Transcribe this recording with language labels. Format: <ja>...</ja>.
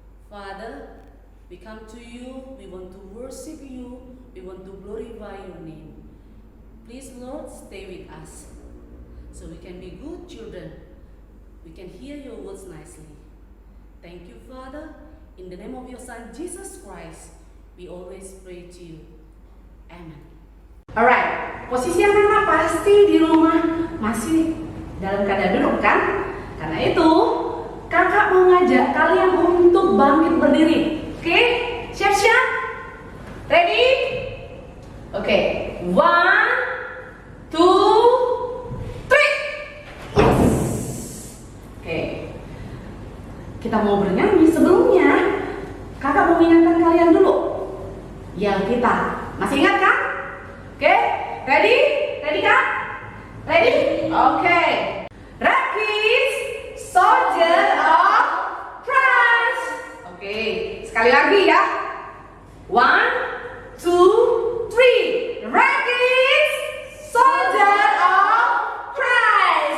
<en>Father, we come to you, we want to worship you, we want to glorify your name. Please, Lord, stay with us so we can be good children. We can hear your words nicely. Thank you, Father. In the name of your Son, Jesus Christ, we always pray to you. Amen.</en> <id>Alright, posisi anak-anak pasti di rumah masih dalam keadaan duduk kan? Karena itu, kakak mau ngajak kalian untuk bangkit berdiri. Oke? Siap-siap? Ready? Oke, 1, 2, 3. Yes! Oke. Kita mau bernyanyi, sebelumnya kakak mau mengingatkan kalian dulu. Yang kita, masih ingat kan? Oke, ready? Ready kak? Ready? Oke.</id> <en>Rakis, soldier of Christ.</en> <id>Oke, sekali lagi ya. 1, 2, 3.</id> <en>Rakis, soldier of Christ.</en>